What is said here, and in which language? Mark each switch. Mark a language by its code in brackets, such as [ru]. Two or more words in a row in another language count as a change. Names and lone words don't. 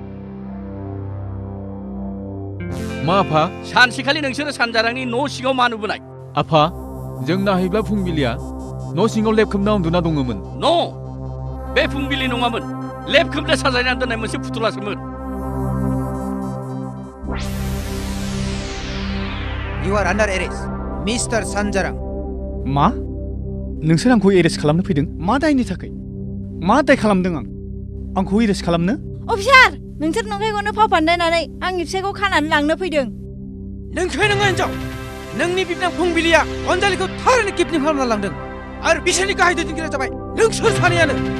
[brx] मा आफा सानसेखालि नोंसोरो सानजारांनि न' सिङाव मा नुबोनाय आफा जों नाहैब्ला फुंबिलिया न' सिङाव लेब खोबना उन्दुना दङमोन बे फुंबिलि नङामोन लेब खोबना साजायना दोननाय मोनसे फुथुलासोमोन [en] You are under arrest, Mr. Sanjarang. [brx] मा नोंसोर आंखौ एरेस्ट खालामनो फैदों मा दायनि थाखाय मा दाय खालामदों आंखौ एरेस्ट खालामनो अफिसार नोंसोर नंखायखौनो फाव फान्दायनानै आंनि फिसायखौ खानानै लांनो फैदों नोंखौ नोङो हिनजाव नोंनि बिबनां फुंबिलिया अनजालिखौ थारैनो किडनेप खालामना लांदों आरो बिसोरनि गाहाय दैदेनगिरिया जाबाय नोंसोर सानैयानो